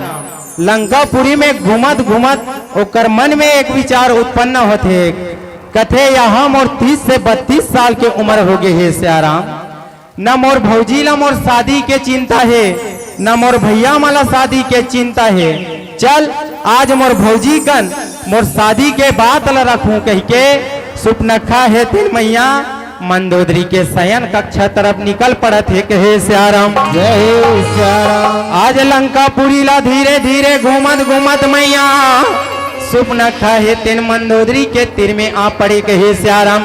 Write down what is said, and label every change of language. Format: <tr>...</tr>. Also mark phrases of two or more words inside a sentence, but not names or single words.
<hne>लंकापुरी में घूमत घूमत ओकर मन में एक विचार उत्पन्न होते, कथे यहाँ मोर 30 से 32 साल के उम्र हो गए है सियाराम, न मोर भौजी ला मोर शादी के चिंता है, न मोर भैया माला शादी के चिंता है। चल आज मोर भौजी कन मोर शादी के बात ला रखूं कह के सुपनखा है तेन मैया मंदोदरी के शयन कक्षा तरफ निकल पड़त है कहे सियाराम। जय सियाराम। आज लंकापुरी ला धीरे धीरे घूमत घूमत मैया सुपनखा है तेन मंदोदरी के तीर में आ पड़े कहे सियाराम।</hne>